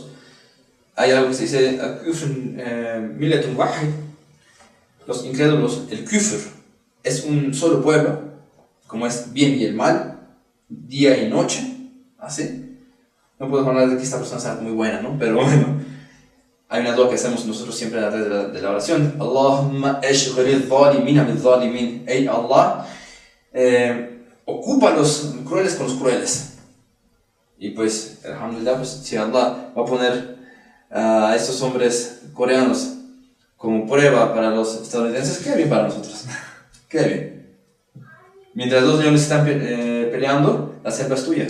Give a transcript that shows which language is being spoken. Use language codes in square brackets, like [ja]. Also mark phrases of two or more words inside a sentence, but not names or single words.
[es] Hay algo que se dice [ar] ملة واحدة, [es] los incrédulos, el kufr es un solo pueblo, como es bien y el mal, día y noche, así. No puedo hablar de que esta persona sea muy buena, ¿no? Pero bueno, Hay una dua que hacemos nosotros siempre a través de la oración. [ar] اللهم أشغل الظالمين بالظالمين. [es] Ey Allah, ocupa a los crueles con los crueles. Y pues, alhamdulillah, pues, si Allah va a poner a estos hombres coreanos como prueba para los estadounidenses, qué bien para nosotros. Qué bien. Mientras dos leones están peleando, la selva es tuya.